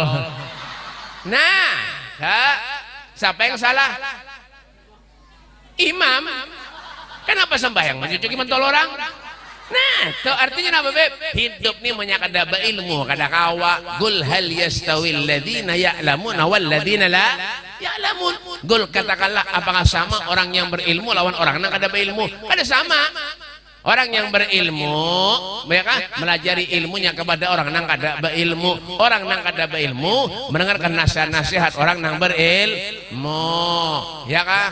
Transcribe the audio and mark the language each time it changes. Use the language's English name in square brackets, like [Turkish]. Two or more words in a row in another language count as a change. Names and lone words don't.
[Indonesian] Nah, siapa yang salah? Imam. Kenapa sembahyang mencucuki pentol orang? Nah, itu artinya apa beb? [Banjar] Hidup nih banyak ada ilmu, kada kawa. [Arabic] قل هل يستوي الذين يعلمون والذين لا يعلمون. [Indonesian] Gul katakanlah apakah sama orang yang berilmu lawan orang yang kada berilmu? [Banjar] Kada sama. [Indonesian] Orang yang berilmu, mereka melajari ilmunya kepada orang yang kada berilmu. Orang yang kada berilmu mendengarkan nasihat-nasihat orang yang berilmu. [Banjar] Ya kah?